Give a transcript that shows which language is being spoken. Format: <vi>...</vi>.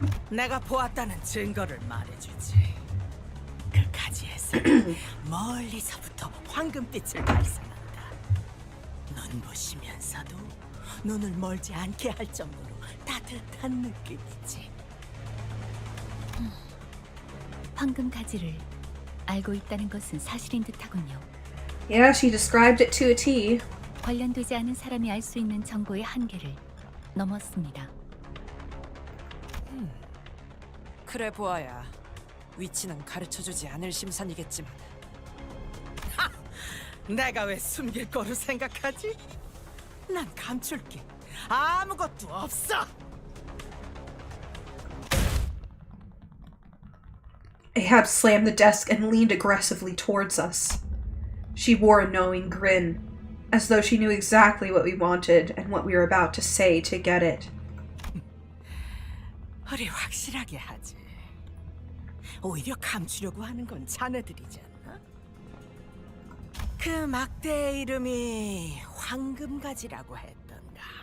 <ko>내가 보았다는 증거를 말해주지. 그 가지에서 멀리서부터 황금빛을 발산한다. 눈부시면서도 눈을 멀지 않게 할 정도로 따뜻한 느낌이지. 황금 가지를 알고 있다는 것은 사실인 듯하군요.</ko> <en>Yeah, she described it to a T.</en> <ko>관련되지 않은 사람이 알 수 있는 정보의 한계를 넘었습니다. 그래 보아야. 위치는 가르쳐주지 않을 심산이겠지만 내가 왜 숨길 거로 생각하지? 난 감출 게 아무것도 없어.</ko> <en>Ahab slammed the desk and leaned aggressively towards us. She wore a knowing grin, as though she knew exactly what we wanted and what we were about to say to get it.</en> <ko>우리 확실하게 하지. 오히려 감추려고 하는 건 자네들이지 않나? 그 막대의 이름이 황금가지라고 했던가.</ko>